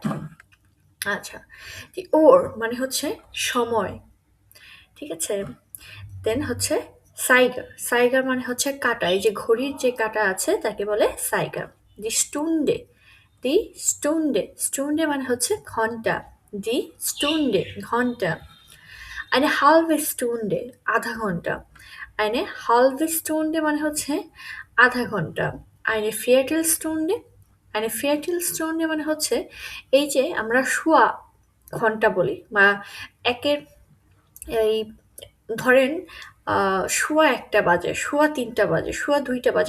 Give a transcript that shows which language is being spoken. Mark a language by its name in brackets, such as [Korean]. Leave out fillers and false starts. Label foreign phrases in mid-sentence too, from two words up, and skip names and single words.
[Bangla] আচ্ছা, [German] die Uhr [Bangla] মানে হচ্ছে সময়, ঠিক আছে? দেন হচ্ছে সাইগার। সাইগার মানে হচ্ছে কাঁটা। এই যে ঘড়ির যে কাঁটা আছে তাকে বলে সাইগার। [German] die Stunde. die Stunde. Stunde [Bangla] মানে হচ্ছে ঘন্টা। [German] die Stunde [Bangla] ঘন্টা। [German] eine halbe Stunde [Bangla] আধা ঘন্টা। [German] eine halbe Stunde [Bangla] মানে হচ্ছে আধা ঘন্টা। [German] eine Viertelstunde eine Viertelstunde [Bangla] মানে হচ্ছে এই যে আমরা সোয়া ঘন্টা বলি বা একের এই ধরেন সোয়া ১টা বাজে, সোয়া ৩টা বাজে, সোয়া ২টা বাজে।